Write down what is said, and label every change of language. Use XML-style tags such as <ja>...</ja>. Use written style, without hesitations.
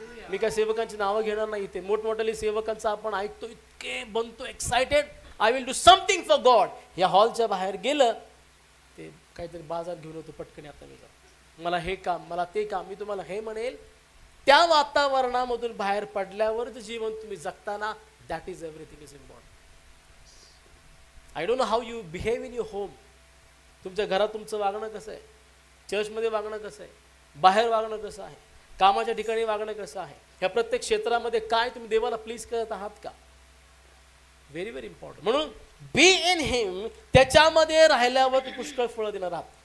<mr>मी काय सेवकांची नावं घेणार नाही इथे. मोठमोठ्याली सेवकांचं आपण ऐकतो, इतके बनतो excited,</mr> <en>I will do something for God.</en> <mr>या हॉलच्या बाहेर गेलं ते काहीतरी बाजार घेऊन होतो पटकन, आता मी जाऊ, मला हे काम, मला ते काम. मी तुम्हाला हे म्हणेल, त्या वातावरणामधून बाहेर पडल्यावर जे जीवन तुम्ही जगताना,</mr> <en>That is everything is important. I don't know how you behave in your home.</en> <mr>तुमच्या घरात तुमचं वागणं कसं आहे, चर्चमध्ये वागणं कसं आहे, बाहेर वागणं कसं आहे, कामाच्या ठिकाणी वागणं कसं आहे, ह्या प्रत्येक क्षेत्रामध्ये काय तुम्ही देवाला प्लीज करत आहात का?</mr> <en>Very very important.</en> <mr>म्हणून</mr> <en>be in him,</en> <mr>त्याच्यामध्ये राहिल्यावर तुम्ही पुष्कळ फळं देणार आहात.</mr>